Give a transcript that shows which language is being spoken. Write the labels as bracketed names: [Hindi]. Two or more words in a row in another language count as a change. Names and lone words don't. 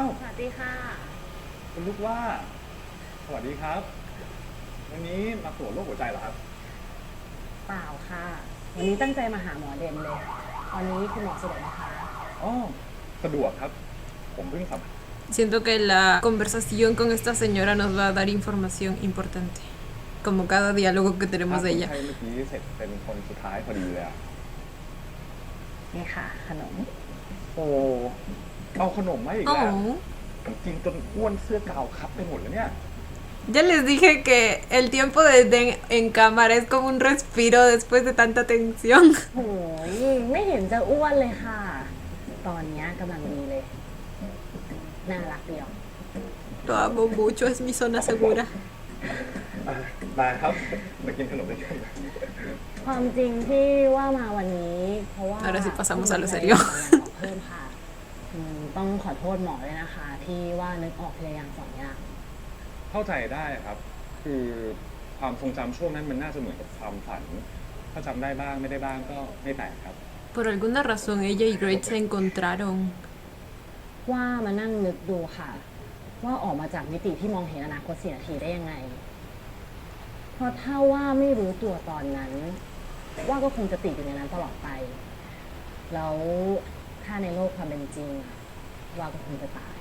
[Thai] สวัสดีค่ะ คุณลูกว่า สวัสดีครับ วันนี้มาตรวจโรคหัวใจเหรอครับ เปล่าค่ะ วันนี้ตั้งใจมาหาหมอเด่นเลย ตอนนี้คุณหมอสะดวกไหมคะ อ๋อ สะดวกครับ ผมเพิ่งสัม [Spanish] Siento que la conversación con esta señora nos va a dar información importante. Como cada diálogo que tenemos de [Thai] คน [Spanish] ella. [Thai] ไทยเมื่อกี้เสร็จเป็นคนสุดท้ายพอดีเลยอ่ะ นี่ค่ะ ขนม โอ้ เอาขนมมาอีกแล้ว Oh. ผมกินจนอ้วนเสื้อกาวครับไปหมดแล้วเนี่ย [Spanish] Ya les dije que el tiempo de Den en cámara es como un respiro después de tanta tensión. [Thai] โอ้ยไม่เห็นจะอ้วนเลยค่ะ ตอนเนี้ยกำลังดีเลย น่ารักเดียว [Spanish] Lo amo mucho, es mi zona segura. [Thai] มาครับ มากินขนมด้วยกัน ความจริงที่ว่ามาวันนี้ เพราะว่า [Spanish] Ahora sí pasamos a lo serio [Thai] เพิ่มค่ะต้องขอโทษหมอเลยนะคะ ที่ว่านึกออกทีละอย่างสองอย่าง เข้าใจได้ครับ คือความทรงจำช่วงนั้นมันน่าจะเหมือนกับความฝัน ถ้าจำได้บ้างไม่ได้บ้างก็ไม่แปลกครับ [Spanish] Por alguna razón ella y Great se encontraron. [Thai] ว่ามานั่งนึกดูค่ะ ว่าออกมาจากมิติที่มองเห็นอนาคต4 นาทีได้ยังไง เพราะถ้าว่าไม่รู้ตัวตอนนั้น ว่าก็คงจะติดอยู่ในนั้นตลอดไป แล้วถ้าในโลกความเป็นจริงอะว่าก็คงจะตาย